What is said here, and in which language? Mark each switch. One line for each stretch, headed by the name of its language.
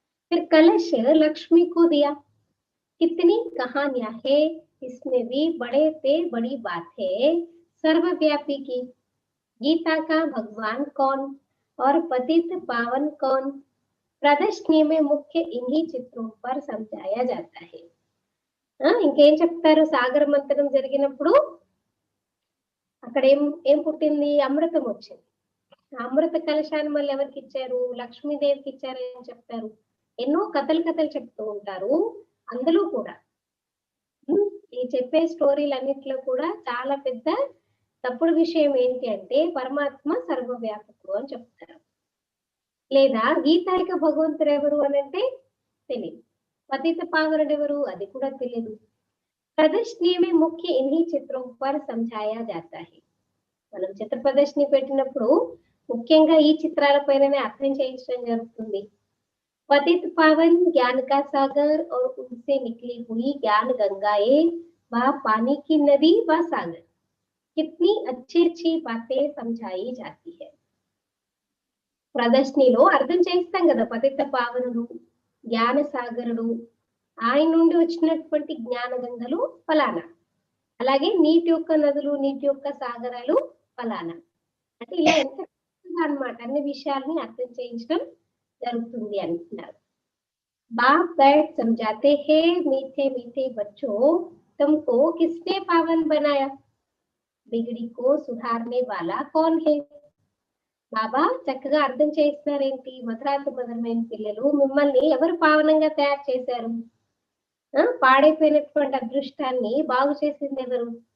Hindi: ఫిర్ కలశ లక్ష్మి కో దియా, कितनी कहानियां है, इसमें भी बड़े से बड़ी बात है सर्वव्यापी की. गीता का भगवान कौन और पतित पावन कौन, प्रदर्शनी में मुख्य इन्हीं चित्रों पर समझाया जाता है.
Telugu: ఇంకేం చెప్తారు, సాగర మంథనం జరిగినప్పుడు అక్కడ ఏం పుట్టింది, అమృతం వచ్చింది. అమృత కలశాన్ని మళ్ళీ ఎవరికి ఇచ్చారు, లక్ష్మీదేవికి ఇచ్చారని చెప్తారు. ఎన్నో కథలు చెప్తూ ఉంటారు. అందులో కూడా ఈ చెప్పే స్టోరీలన్నిట్లో కూడా చాలా పెద్ద తప్పుడు విషయం ఏంటి అంటే పరమాత్మ సర్వవ్యాపకుడు అని చెప్తారు. లేదా గీతాయిక భగవంతుడు ఎవరు అని అంటే తెలియదు, పతిత పావనుడు ఎవరు అది కూడా తెలియదు.
Hindi: ప్రదర్శनी में मुख्य इन्हीं चित्रों पर समझाया जाता है.
Telugu: మనం చిత్ర ప్రదర్శని పెట్టినప్పుడు ముఖ్యంగా ఈ చిత్రాలపైననే అర్థం చేయించడం జరుగుతుంది.
Hindi: पतित पावन ज्ञान का सागर और उनसे निकली हुई ज्ञान गंगाएं व पानी की नदी व सागर, कितनी अच्छी अच्छी बातें समझाई जाती है.
Telugu: ప్రదర్శనలో అర్థం చేస్తాం కదా, పతిత పావనుడు, జ్ఞాన సాగరుడు, ఆయన నుండి వచ్చినటువంటి జ్ఞాన గంగలు ఫలానా, అలాగే నీటి యొక్క నదులు, నీటి యొక్క సాగరాలు ఫలానా. అంటే ఇలా ఎంత అన్నమాట అన్ని విషయాల్ని అర్థం చేయించడం జరుగుతుంది అంటున్నారు.
Hindi: बाप बैठ समझाते हैं, मीठे मीठे बच्चों तुमको किसने पावन बनाया, बिगड़ी को सुधारने वाला कौन है.
Telugu: బాబా చక్కగా అర్థం చేస్తున్నారేంటి, మధురాత మధురమైన పిల్లలు మిమ్మల్ని ఎవరు పావనంగా తయారు చేశారు, పాడైపోయినటువంటి అదృష్టాన్ని బాగు చేసింది ఎవరు.